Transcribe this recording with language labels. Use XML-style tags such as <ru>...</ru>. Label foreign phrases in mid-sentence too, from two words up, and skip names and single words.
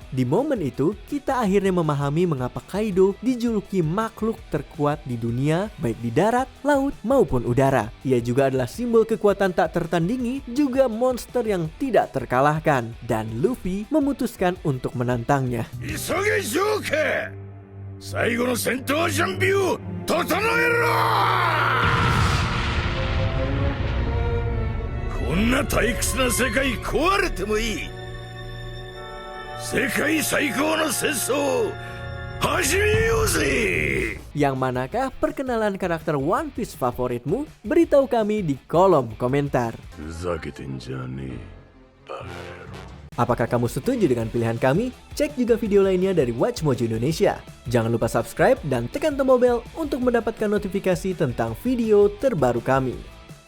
<id>Di momen itu, kita akhirnya memahami mengapa Kaido dijuluki makhluk terkuat di dunia, baik di darat, laut, maupun udara. Ia juga adalah simbol kekuatan tak tertandingi, juga monster yang tidak terkalahkan. Dan Luffy memutuskan untuk menantangnya.</id> <ja>最後の戦闘準備を整えろ！こんな退屈な世界壊れてもいい。世界最高の戦争を始めようぜ！</ja> <id>Yang manakah perkenalan karakter One Piece favoritmu? Beritahu kami di kolom komentar. Apakah kamu setuju dengan pilihan kami? Cek juga video lainnya dari Watch Mojo Indonesia. Jangan lupa subscribe dan tekan tombol bel untuk mendapatkan notifikasi tentang video terbaru kami.</id>